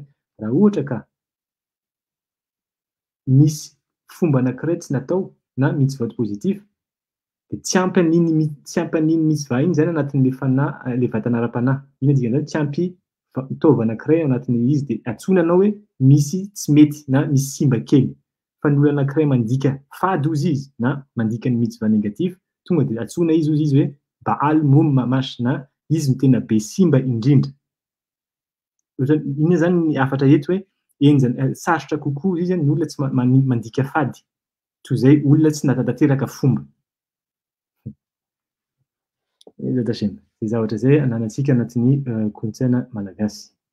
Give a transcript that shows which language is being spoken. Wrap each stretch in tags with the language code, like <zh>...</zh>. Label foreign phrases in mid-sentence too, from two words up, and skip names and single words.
<mg>Raha ohatra ka misy fomba anankiray tsy natao na mitzvot positif dia tsy ampy an'iny mitzvah iny zany anatin'le fanahy, le vatana ara-panahy. Inona dikan'izany? Tsy ampy tova anankiray ao anatin'izy dia antsoina anao hoe misy tsy mety na misy simba kely. Fa ny olona anankiray mandika fady ozy izy na mandika ny mitzvah negatif, tonga dia antsoina izy ozy izy hoe</mg> <he>בעל מום ממש</he> <mg>na izy no tena be simba indrindra. Inona zany ny afatra eto hoe sarotra kokoa izy ny olona tsy mandika fady toy izay olona tsy natateraka fomba. Zay zavatra zay ananantsika anatin'ny kolontsaina malagasy.</mg>